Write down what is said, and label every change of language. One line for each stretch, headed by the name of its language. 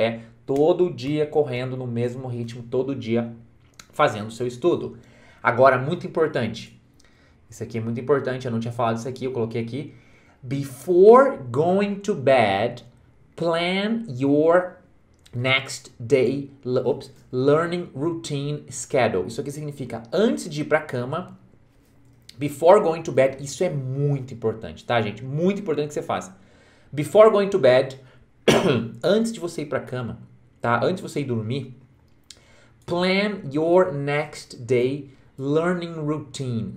Portuguese: É todo dia correndo no mesmo ritmo, todo dia fazendo o seu estudo. Agora, muito importante. Isso aqui é muito importante, eu não tinha falado isso aqui, eu coloquei aqui.
English: Before going to bed, plan your next day learning routine schedule.
Portuguese: Isso aqui significa antes de ir para a cama,
English: before going to bed.
Portuguese: Isso é muito importante, tá, gente? Muito importante que você faça.
English: Before going to bed,
Portuguese: antes de você ir para a cama, tá? Antes de você ir dormir,
English: plan your next day learning routine.